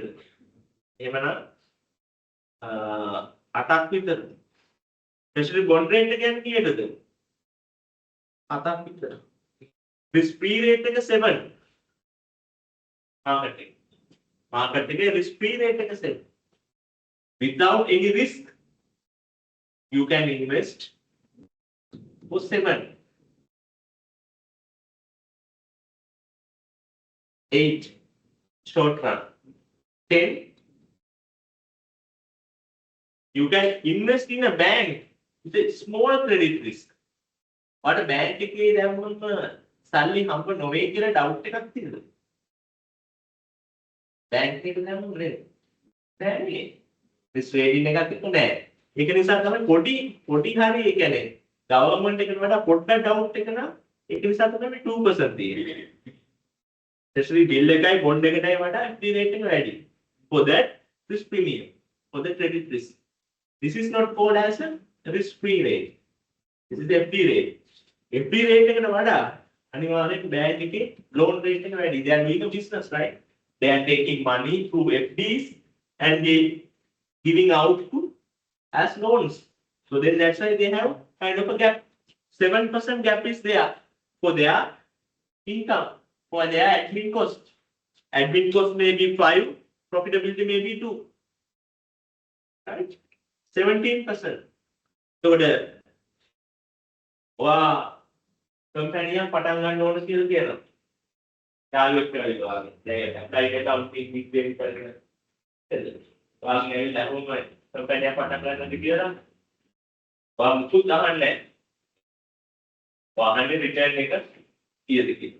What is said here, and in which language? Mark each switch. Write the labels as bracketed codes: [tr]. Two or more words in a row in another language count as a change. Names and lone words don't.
[si] එහෙමනම් 8ක් විතර. [en] treasury bond rate [si] එක යන්නේ කීයද? 7ක් විතර. [en] risk free rate [si] එක 7. market එකේ [en] risk free rate [si] එක 7. [en] without any risk you can invest for 7. 8 short run. 10 you can invest in a bank with a small credit risk. What a bank [si] එකේ දැම්මම සල්ලි හම්බ නොවේ කියලා doubt එකක් තියෙනවා. bank එකට දැම්මම නේද? නෑ. [en] risk rating [si] එකක් තිබුණේ නෑ. ඒක නිසා තමයි පොඩි හරි ඒ කියන්නේ government එකට වඩා පොඩ්ඩක් doubt එක නම් ඒක නිසා තමයි 2% තියෙන්නේ. [en] treasury bill [si] එකයි bond එකටයි වඩා [en] FD rate [si] එක වැඩි. [en] For that risk premium, for the credit risk. This is not called as a risk free rate. This is the FD rate. FD rate [si] එකට වඩා අනිවාර්යෙන් bank එකේ [en] loan rate [si] එක වැඩි. [en] They are doing a business, right? They are taking money through FDs and they giving out to as loans. So then that's why they have kind of a gap. 7% gap is there for their income. For their admin cost. Admin cost may be 5, profitability may be 2. Right? 17%. So the company [si] පටන් ගන්න ඕන කියලා කියනවා. යාළුවෙක් කියලා වගේ. දැන් [en] apply accounting [si] විද්‍යාව කරගෙන. වාගේ ඇවිල්ලා කොහොමද company පටන් ගන්නද කියලා. මුකුත් අහන්නේ නැහැ. වාහනේ return එක කීයද කියලා.